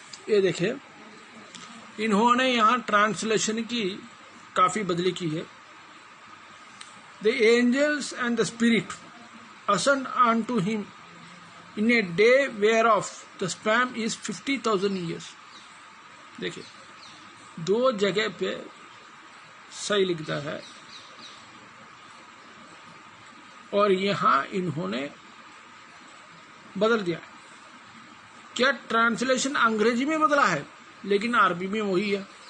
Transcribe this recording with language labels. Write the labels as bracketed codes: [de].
[hi] ये देखिए, इन्होंने यहाँ ट्रांसलेशन की काफी बदली की है। [en] The angels and the spirit ascend unto him in a day whereof the span is 50,000 years। [hi] देखिए, दो जगह पे सही लिखता है, और यहाँ इन्होंने बदल दिया। क्या ट्रांसलेशन अंग्रेजी में बदला है, लेकिन अरबी में वही है।